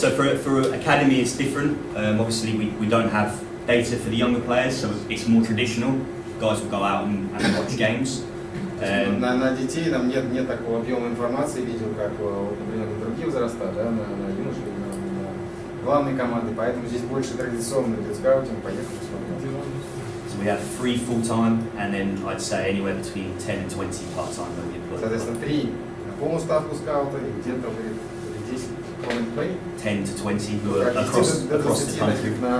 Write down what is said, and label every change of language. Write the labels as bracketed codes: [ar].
[en] So for academy it's different. Obviously we don't have data for the younger players, so it's more traditional. Guys will go out and watch games. [ru] На детей там нет такого объема информации, видео, как, например, на другие возраста, да, на юношей, на главной команды, поэтому здесь больше традиционный идет скаутинг, поехали посмотрим. [en] So we have 3 full-time and then I'd say anywhere between 10 and 20 part-time that we employ. [ru] Соответственно, 3 на полную ставку скаута и где-то 10 play. [en] 10 to 20 who are across the country.